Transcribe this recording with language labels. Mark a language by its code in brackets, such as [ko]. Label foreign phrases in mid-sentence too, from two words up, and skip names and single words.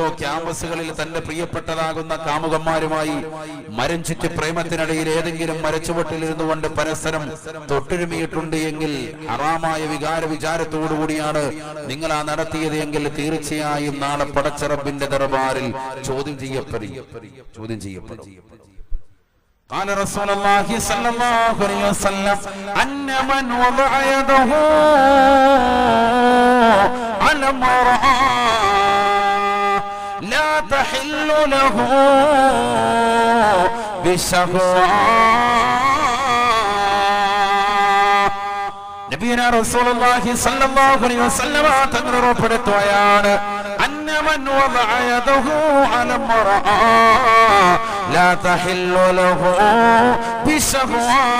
[ml] ക്യാമ്പസുകളിൽ തന്റെ പ്രിയപ്പെട്ടതാകുന്ന കാമുകന്മാരുമായി മരം ചുറ്റി പ്രേമത്തിനിടയിൽ ഏതെങ്കിലും മരച്ചുവട്ടിലിരുന്നു കൊണ്ട് പരസ്പരം തൊട്ടുരുമിയിട്ടുണ്ട് എങ്കിൽ, ഹറാമായ വിചാരത്തോടുകൂടിയാണ് നിങ്ങൾ ആ നടത്തിയത് എങ്കിൽ തീർച്ചയായും നാളെ പടച്ച റബ്ബിന്റെ ദർബാറിൽ ചോദ്യം ചെയ്യപ്പെടും. [ar] قال رسول الله صلى الله عليه وسلم أن من وضع يده على امرأة لا تحل له بشهوة. نبينا رسول الله صلى الله عليه وسلم [ml] തങ്ങൾ ഉറപ്പെടുത്തുകയാണ്, [ar] أن من وضع يده على امرأة لا تحل له بشهوة.